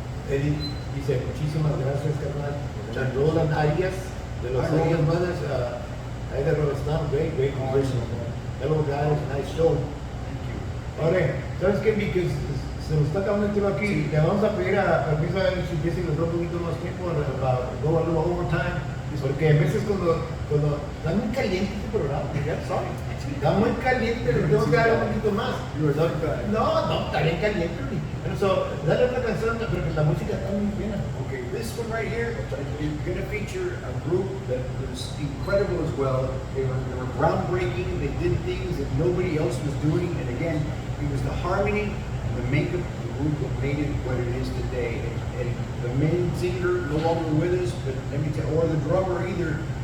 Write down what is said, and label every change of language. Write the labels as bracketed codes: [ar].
[es] Eddie dice muchísimas gracias, carnal. [en] And Roland Arias [es] de los Hi, Arias Roland. [en] Brothers, I got Roland, great musician. Hello guys, nice show. Thank you. [es] Ahora, ¿sabes qué? [en] Because [es] se nos está acabando el tiempo aquí. Le vamos a pedir a permiso a si Jesse nos da un poquito más tiempo para [en] go a little overtime. [es] Porque a veces cuando está muy caliente este programa, ya [en] sorry. [es] Está muy caliente, le tengo que dar un poquito más. No, está bien caliente. Pero [en] so, [es] dale otra canción, pero que la música está muy buena. [en] Okay, this one right here is going to feature a group that was incredible as well. They were groundbreaking. They did things that nobody else was doing. And again, it was the harmony and the makeup of the group that made it what it is today. And the main singer no longer with us, but let me tell, or the drummer either.